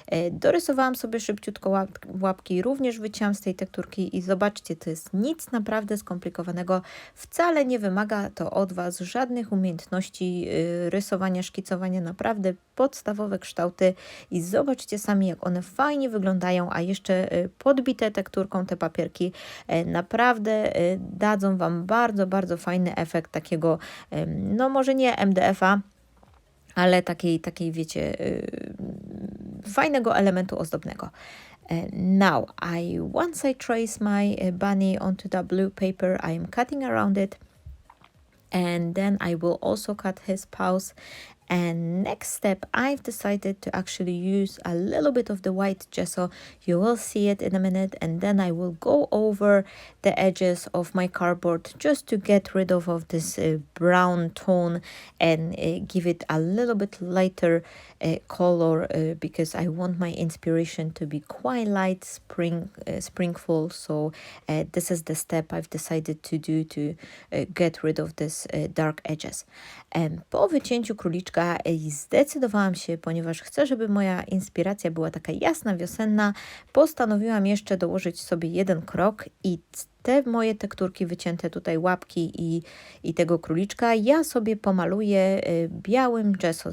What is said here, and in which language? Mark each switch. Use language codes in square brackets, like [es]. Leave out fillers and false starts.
[pl] Dorysowałam sobie szybciutko łapki, również wycięłam z tej tekturki i zobaczcie, to jest nic naprawdę skomplikowanego, wcale nie wymaga to od Was żadnych umiejętności rysowania, szkicowania, naprawdę podstawowe kształty i zobaczcie sami, jak one fajnie wyglądają, a jeszcze podbite tekturką te papierki naprawdę dadzą Wam bardzo, bardzo fajny efekt takiego, no może nie MDF-a, ale takiej wiecie, fajnego elementu ozdobnego. [en] Now, once I trace my bunny onto the blue paper, I am cutting around it. And then I will also cut his paws And next step, I've decided to actually use a little bit of the white gesso. You will see it in a minute, and then I will go over the edges of my cardboard just to get rid of this brown tone and give it a little bit lighter color because I want my inspiration to be quite light, springful. So this is the step I've decided to do to get rid of this dark edges. [pl] Po wycięciu króliczka zdecydowałam się, ponieważ chcę, żeby moja inspiracja była taka jasna, wiosenna, postanowiłam jeszcze dołożyć sobie jeden krok i te moje tekturki wycięte tutaj, łapki i tego króliczka, ja sobie pomaluję białym gesso.